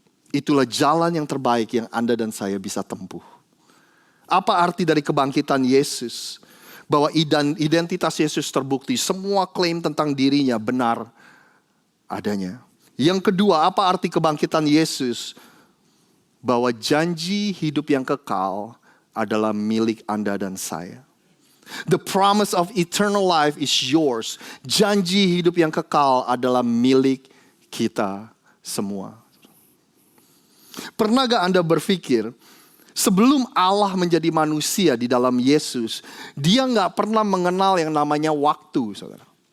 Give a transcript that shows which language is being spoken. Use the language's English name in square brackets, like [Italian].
[Indonesian] Itulah jalan yang terbaik yang Anda dan saya bisa tempuh. Apa arti dari kebangkitan Yesus? Bahwa identitas Yesus terbukti. Semua klaim tentang dirinya benar adanya. Yang kedua, apa arti kebangkitan Yesus? Bahwa janji hidup yang kekal adalah milik Anda dan saya. [English] The promise of eternal life is yours. [Indonesian] Janji hidup yang kekal adalah milik kita semua. Pernah gak Anda berpikir, sebelum Allah menjadi manusia di dalam Yesus, dia gak pernah mengenal yang namanya waktu, saudara.